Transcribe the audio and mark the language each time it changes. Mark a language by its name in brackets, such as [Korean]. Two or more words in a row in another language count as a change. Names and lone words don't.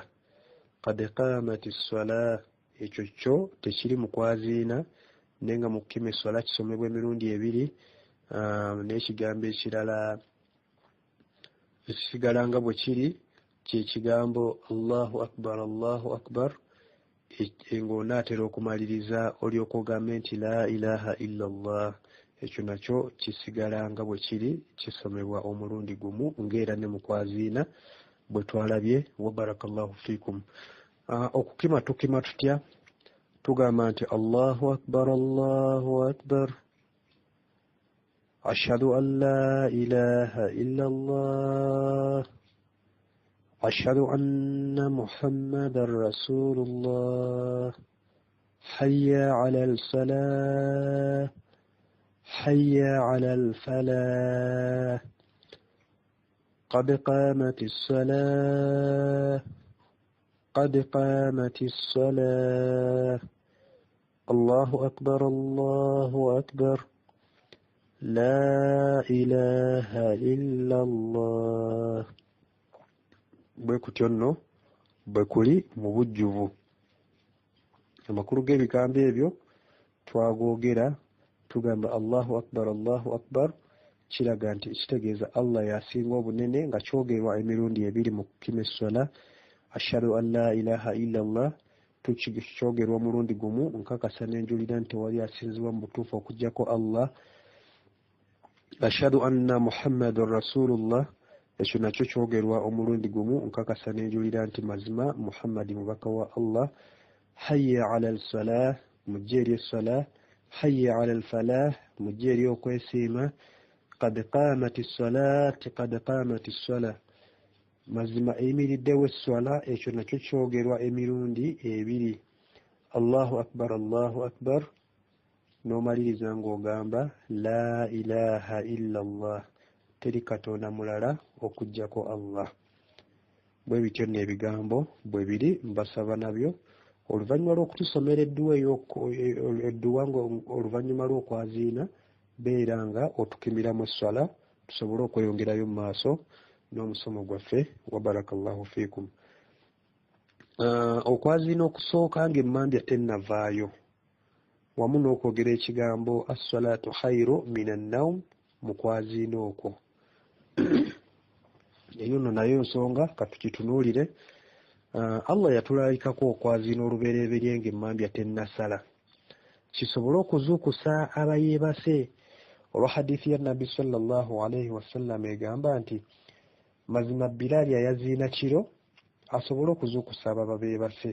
[Arabic] قد قامت الصلاة, [Ganda] ekyo kyo tekiri mu kwaziina, naye nga mu kukima esswala kisomebwa emirundi 2. N'ekigambo ekirala ekisigala nga bwe kiri kye kigambo [Arabic] الله أكبر الله أكبر, [Ganda] ng'onaatera okumaliriza olyoka ogambe nti [Arabic] لا إله إلا الله. [Ganda] ekyo nakyo kisigala nga bwe kiri kisomebwa omulundi gumu ng'era ne mu kwaziina bwe twalabye. [Arabic] وبارك الله فيكم. [Ganda] Okukima tukima tutya? Tugamba nti [Arabic] الله أكبر الله أكبر أشهد أن لا إله إلا الله أشهد أن محمدا رسول الله حي على الصلاة حي على الفلاح قد قامت الصلاة قد قامت الصلاة الله أكبر الله أكبر لا إله إلا الله. [Ganda] Bwe kutyo nno bwe kuli mu bujjuvu. Amakulu g'ebigambo ebyo twagoogera tugamba [Arabic] الله أكبر الله أكبر, [Ganda] kiraga nti kitegeeza Allah yasinga obunene nga kyogerwa emirundi ebiri mu kukima esswala. [Arabic] أشهد أن لا إله إلا الله [Ganda] tukyogerwa omulundi gumu nkakasa n'enjulira nti wali asinzibwa mu butuufu okuggyako Allah. [Arabic] أشهد أن محمدا رسول الله, [Ganda] ekyo nakyo kyogerwa omulundi gumu nkakasa n'enjulira nti mazima Muhammadi mubaka wa Allah. [Arabic] حي على الصلاة, [Ganda] mujje eri essala. [Arabic] حي على الفلاح, [Ganda] mujje eri okwesiima. [Arabic] قد قامت الصلاة قد قامت الصلاة, [Ganda] mazima eyimiriddewo esswala. Ekyo nakyo kyogerwa emirundi ebiri. [Arabic] الله أكبر الله أكبر, [Ganda] n'omaliriza ng'ogamba [Arabic] لا إله إلا الله, [Ganda] teri katonda mulala okuggyako Allah. Bwe bityo n'ebigambo bwe biri mbasaba nabyo oluvannyuma lw'okutusomera edduwa oluvannyuma lw'okwaziina beera nga otukimiramu esswala tusobole okweyongerayo mu maaso n'omusomo gwaffe. [Arabic] وبارك الله فيكم. [Ganda] Okwaziina okusooka ng'emmambya tennavaayo wamu n'okwogera ekigambo [Arabic] الصلاة خير من النوم [Ganda] mu kwaziina okwo. Eyo nno nayo nsonga katukitunuulire. Allah yatulalikako okwaziina olubereberye ng'emmambya tennasala kisobole okuzuukusa abayeebase. Olwa hadithi ya Nabbi [Arabic] صلى الله عليه وسلم [Ganda] egamba nti mazima Bilaali ayaziina kiro asobole okuzuukusa ababa beebase.